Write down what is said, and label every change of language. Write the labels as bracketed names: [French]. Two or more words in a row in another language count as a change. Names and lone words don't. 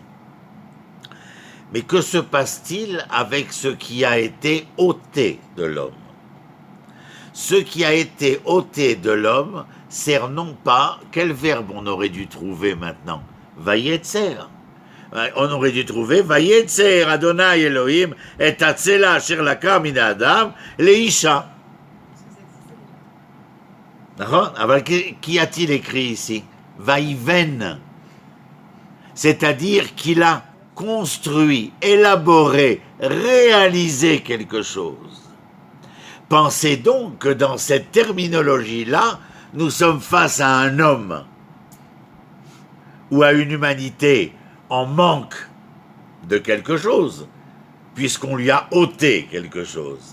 [French] Mais que se passe-t-il avec ce qui a été ôté de l'homme? Ce qui a été ôté de l'homme sert non pas, quel verbe on aurait dû trouver maintenant? [Hebrew] Vayetzer. [French] On aurait dû trouver [Hebrew] ויצר ה' אלהים את הצלע אשר לקח מן האדם לאשה. [French] D'accord? Alors, qu'y a-t-il écrit ici? Vaïven. C'est-à-dire qu'il a construit, élaboré, réalisé quelque chose. Pensez donc que dans cette terminologie-là, nous sommes face à un homme ou à une humanité en manque de quelque chose, puisqu'on lui a ôté quelque chose.